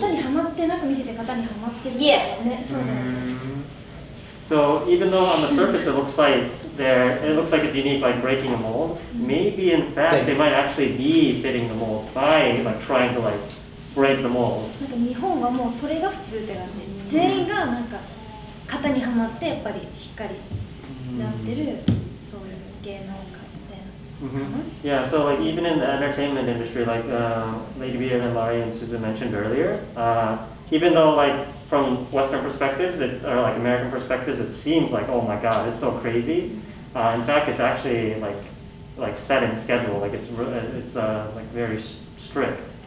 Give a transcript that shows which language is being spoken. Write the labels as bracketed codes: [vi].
[ja] 型にはまってなく見せて型にはまってるんだよね。そうだよね。 [en] So even though on the surface it looks like it's unique, like breaking a mold, maybe in fact they might actually be fitting the mold by like trying to like break the mold. [ja] なんか日本はもうそれが普通って感じ。全員がなんか型にはまってやっぱりしっかりなってるそういう芸能界みたいな。 [en] Yeah, so like even in the entertainment industry, like Babybeard and Larry and Susan mentioned earlier, even though like from Western perspectives, or like American perspectives, it seems like, oh my God, it's so crazy. In fact, it's actually like set in schedule. Like it's like very strict.